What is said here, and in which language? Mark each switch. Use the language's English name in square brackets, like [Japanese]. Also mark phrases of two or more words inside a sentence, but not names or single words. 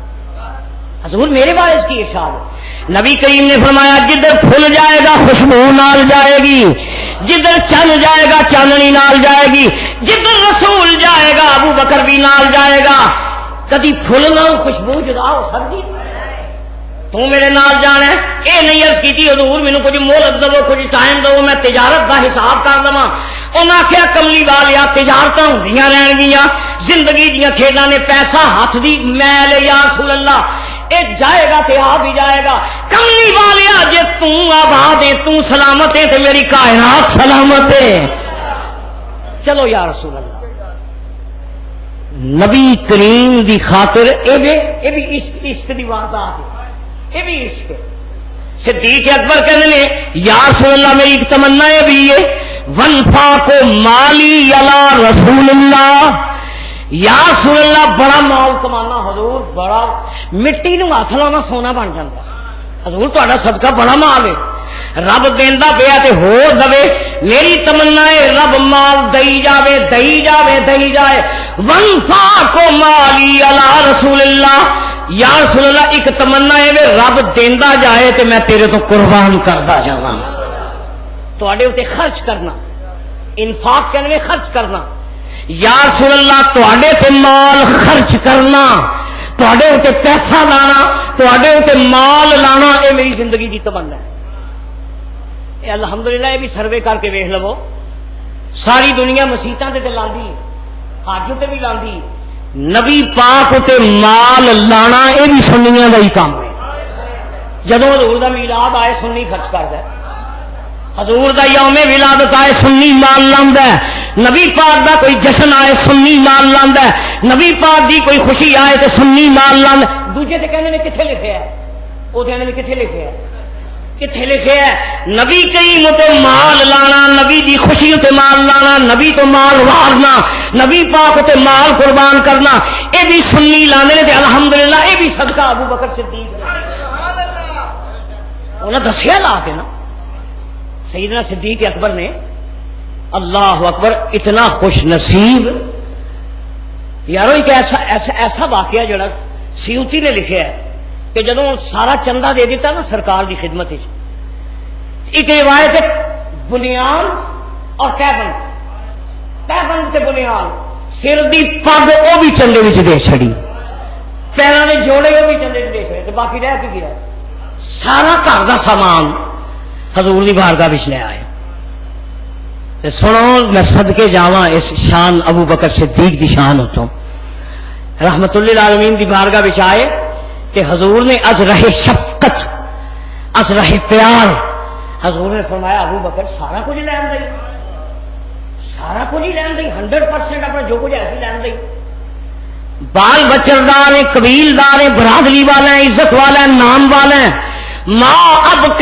[Punjabi] حضور میرے بارے میں کی ارشاد ہے؟ نبی کریم نے فرمایا جدھر پھل جائے گا خوشبو نال جائے گی، جدھر چند جائے گا چاندنی نال جائے گی، جدھر رسول جائے گا ابو بکر بھی نال جائے گا۔ کدی پھل نہ خوشبو جدا ہو سکتی؟ تو میرے نال جانا ہے؟ اے نہیں عرض کی حضور مینوں کچھ مہلت دو، کچھ ٹائم دو، میں تجارت دا حساب کر دواں۔ انہاں آخیا کملی والیا تجارتاں ہوندیاں رہن گیاں، زندگی دیاں کھیڈاں نے، پیسہ ہاتھ دی میل ہے [Arabic] یا رسول اللہ، [Punjabi] اے جائے گا تے آ بھی جائے گا۔ کملی والیا جے تو آباد ہے، تو سلامت ہے تے میری کائنات سلامت ہے۔ چلو [Arabic] یا رسول اللہ، [Punjabi] نبی کریم دی خاطر اے بھی عشق دی واردات ہے، [Urdu] یہ بھی عشق ہے۔ [Punjabi] صدیق اکبر کہنے لے [Arabic] یا رسول اللہ [Punjabi] میری ایک تمنا ہے بھی یہ [Arabic] وَنْفَاقُ مَالِي عَلَىٰ رسول اللہ، یا رسول اللہ [Punjabi] بڑا مال کمانا حضور، بڑا مٹی نو ہاتھ لانا سونا بن جاتا حضور، تہاڈا صدقہ بڑا مال ہے، رب دیندا پیا تے ہور دے، میری تمنا ہے رب مال دئی جاوے دئی جاوے دئی جائے۔ [Arabic] وَنْفَاقُ مَالِي عَلَىٰ رسول اللہ، یا رسول اللہ [Punjabi] ایک تمنا ہے رب دیندا جائے تے میں تیرے تو قربان کردا جاواں، تواڈے اوتے خرچ کرنا، انفاق کہنے خرچ کرنا، [Arabic] یا رسول اللہ [Punjabi] تواڈے تے مال خرچ کرنا، تواڈے اوتے پیسہ لانا، تواڈے اوتے مال لانا، اے میری زندگی دی تمنا ہے۔ اے الحمدللہ یہ بھی سروے کر کے ویکھ لو، ساری دنیا مسیتاں تے لاندی، حج تے بھی لاندی، نبی پاک تے مال لانا یہ بھی سنیاں دا ہی کام ہے۔ جدوں حضور دا میلاد آئے سنی خرچ کردا ہے، حضور دا یوم ولادت آئے سنی مال لاندا ہے، نبی پاک دا کوئی جشن آئے سنی مال لاندا ہے، نبی پاک دی کوئی خوشی آئے تے سنی مال لاندا ہے۔ دوجے تے کہندے نے کتھے لکھیا ہے؟ او کہندے نے کتھے لکھیا ہے؟ کتھے لکھے ہے؟ نبی کریم تے مال لانا، نبی دی خوشی تے مال لانا، نبی تو مال وارنا، نبی پاک تے مال قربان کرنا، اے بھی سنی لانے تے الحمدللہ اے بھی صدقہ ابو بکر صدیق انہاں دسیا لا کے نا سیدنا صدیق اکبر نے۔ اللہ اکبر، اتنا خوش نصیب یارو، ایک ایسا واقعہ جڑا [Urdu] سیوطی نے لکھا ہے کہ [Punjabi] جدوں سارا چندہ دے دیتا نا سرکار دی خدمت، ایک روایت ہے بنیان اور تہبند تے بنیان، سر دی پگ وہ بھی چندے وچ دے چھڑی، پیروں دے جوڑے وہ بھی چندے وچ دے چھڑے، تے باقی رہ کے گیا سارا گھر دا سامان حضور دی بارگاہ وچ لے آئے۔ تے سنو میں صدقے جاواں اس شان ابو بکر صدیق دی شان اتوں، رحمت للعالمین دی بارگاہ وچ آئے کہ حضور نے از رہ شفقت، از رہ پیار، حضور نے فرمایا ابو بکر سارا کچھ لین دئی، سارا کچھ ہی لین دئی، 100% اپنا جو کچھ ایسی لین دئی، بال بچردار ہیں، قبیلدار ہیں، برادری والے ہیں، عزت والے ہیں، نام والے ہیں۔